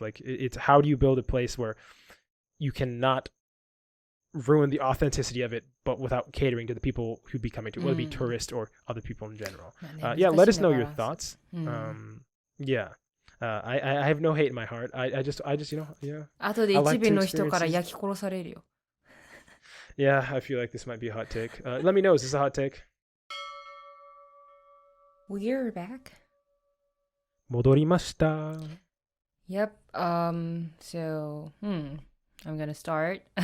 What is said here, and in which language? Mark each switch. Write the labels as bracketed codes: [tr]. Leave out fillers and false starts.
[en] Like it's how do you build a place where you cannot ruin the authenticity of it, but without catering to the people who'd be coming to, whether it be tourists or other people in general. Let us know your thoughts. I have no hate in my heart. I just yeah. [ja] 後で一部の人から焼き殺されるよ。 [en] Yeah, I feel like this might be a hot take. Let me know, is this a hot take? We're back. [ja] 戻りました。 [en] Yep. So, I'm gonna start.